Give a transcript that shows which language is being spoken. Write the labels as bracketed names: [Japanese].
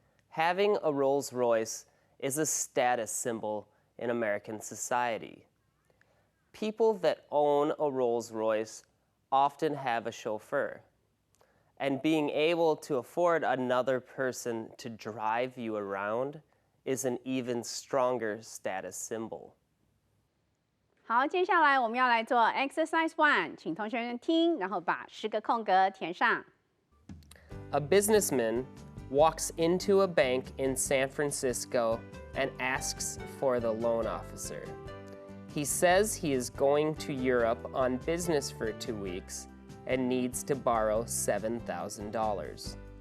[English] Having a Rolls-Royce is a status symbol in American society. People that own a Rolls-Royce often have a chauffeur, and being able to afford another person to drive you around is an even stronger status symbol. [Chinese] 好，接下来我们要来做 Exercise 1， 请同学们听，然后把10个空格填上。 [English] A businessman walks into a bank in San Francisco and asks for the loan officer. He says he is going to Europe on business for 2 weeks and needs to borrow $7,000.